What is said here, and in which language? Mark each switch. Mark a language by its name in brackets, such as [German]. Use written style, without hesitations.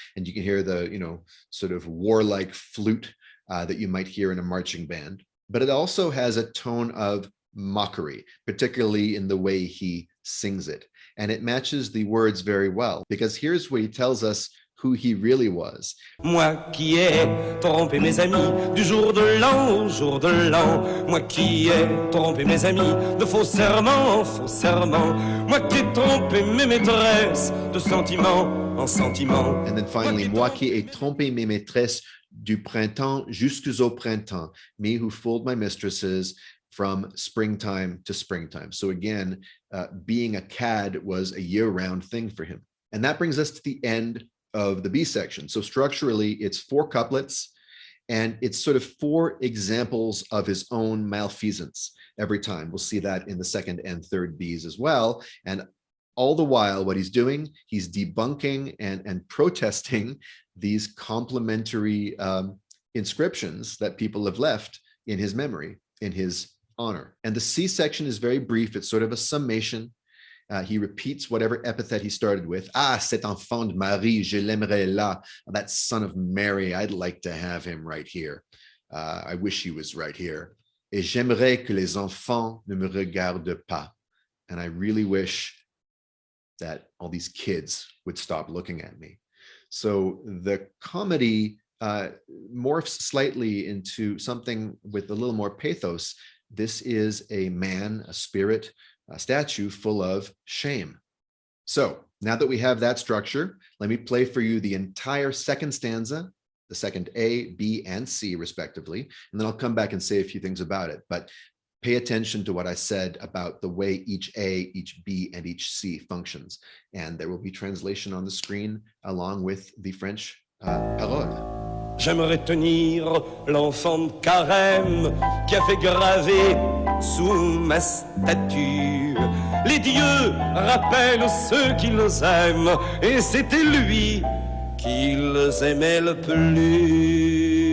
[English] And you can hear the, sort of warlike flute that you might hear in a marching band. But it also has a tone of mockery, particularly in the way he sings it. And it matches the words very well, because here's what he tells us who he really was. [French] Moi qui ai trompé mes amis du jour de l'an au jour de l'an. Moi qui ai trompé mes amis de faux serments en faux serments. Moi qui ai trompé mes maîtresses de sentiment en sentiment. [English] And then finally, [French] moi qui ai trompé mes maîtresses du printemps jusqu'au printemps. [English] Me who fooled my mistresses from springtime to springtime. So again, being a cad was a year-round thing for him. And that brings us to the end of the B section. So structurally, it's 4 couplets, and it's sort of 4 examples of his own malfeasance every time. We'll see that in the second and third Bs as well. And all the while, what he's doing, he's debunking and protesting these complimentary inscriptions that people have left in his memory, in his honor. And the C section is very brief. It's sort of a summation. He repeats whatever epithet he started with. [French] Ah, cet enfant de Marie, je l'aimerais là. [English] That son of Mary, I'd like to have him right here. I wish he was right here. [French] Et j'aimerais que les enfants ne me regardent pas. [English] And I really wish that all these kids would stop looking at me. So the comedy morphs slightly into something with a little more pathos. This is a man, a spirit, a statue full of shame. So now that we have that structure, let me play for you the entire second stanza, the second A, B, and C respectively, and then I'll come back and say a few things about it. But pay attention to what I said about the way each A, each B, and each C functions. And there will be translation on the screen along with the French paroles. [French] J'aimerais tenir l'enfant de carême qui a fait graver sous ma statue. Les dieux rappellent ceux qui les aiment, et c'était lui qui les aimait le plus.